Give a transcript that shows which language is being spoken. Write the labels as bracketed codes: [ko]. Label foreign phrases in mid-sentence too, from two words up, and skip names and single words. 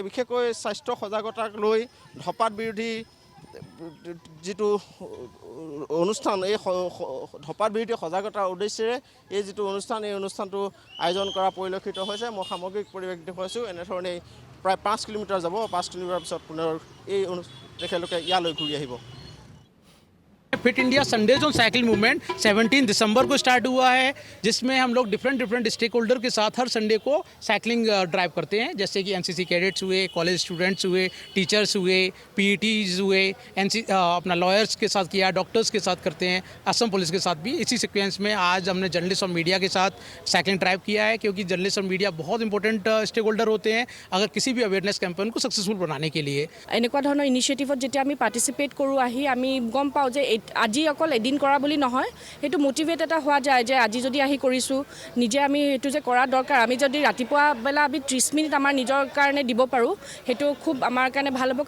[as] বিশেষকৈ স্বাস্থ্য সজাগতাক লৈ ধপাত বিৰোধী যিটো অনুষ্ঠান এই ধপাত বিৰোধী সজাগতাৰ উদ্দেশ্যেৰে এই যিটো অনুষ্ঠান এই অনুষ্ঠানটো আয়োজন কৰা পৰিলক্ষিত হৈছে। মই সামগ্ৰিক পৰিৱেশ দেখুৱাইছোঁ। এনেধৰণেই প্ৰায় ৫ কিলোমিটাৰ যাব। ৫ কিলোমিটাৰ পিছত পুনৰ এই তেখেতলোকে ইয়ালৈ ঘূৰি আহিব। [hi] फिट इंडिया संडेज ऑन साइकिल मूवमेंट 17 दिसंबर को स्टार्ट हुआ है, जिसमें हम लोग [en] different stake holder [hi] के साथ हर संडे को [en] cycling drive [hi] करते हैं। जैसे कि [en] NCC cadets [hi] हुए, [en] college students [hi] हुए, टीचर्स हुए, पीईटीज हुए, अपना लॉयर्स के साथ किया, डॉक्टर्स के साथ करते हैं, असम पुलिस के साथ भी। इसी सिक्वेंस में आज हमने जर्नलिस्ट और मीडिया के साथ [en] cycling drive [hi] किया है, क्योंकि जर्नलिस्ट और मीडिया बहुत [en] important stake holder [hi] होते हैं अगर किसी भी [en] awareness campaign [hi] को सक्सेसफुल बनाने के लिए। [as] এনেকুৱা ধৰণৰ ইনিচিয়েটিভত যেতিয়া আমি পাৰ্টিচিপেট কৰোঁ আহি আমি গম পাওঁ যে আজি অকল এদিন কৰা বুলি নহয়, সেইটো মোটিভেট এটা হোৱা যায় যে আজি যদি আহি কৰিছোঁ নিজে আমি সেইটো যে কৰা দৰকাৰ। আমি যদি ৰাতিপুৱা বেলা আমি 30 মিনিট আমাৰ নিজৰ কাৰণে দিব পাৰোঁ সেইটো খুব আমাৰ কাৰণে ভাল হ'ব।